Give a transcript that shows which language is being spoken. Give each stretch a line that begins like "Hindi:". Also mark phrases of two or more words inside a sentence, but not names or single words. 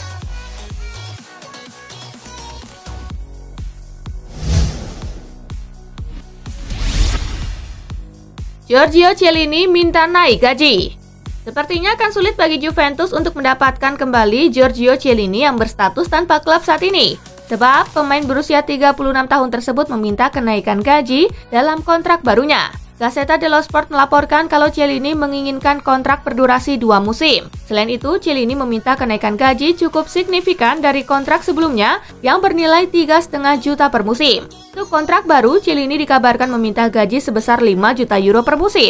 Indonesian: Giorgio Chiellini minta naik gaji. Sepertinya akan sulit bagi Juventus untuk mendapatkan kembali Giorgio Chiellini yang berstatus tanpa klub saat ini. Sebab pemain berusia 36 tahun tersebut meminta kenaikan gaji dalam kontrak barunya. Gazzetta dello Sport melaporkan kalau Chiellini menginginkan kontrak berdurasi 2 musim. Selain itu, Chiellini meminta kenaikan gaji cukup signifikan dari kontrak sebelumnya yang bernilai 3,5 juta per musim. Untuk kontrak baru, Chiellini dikabarkan meminta gaji sebesar 5 juta euro per musim.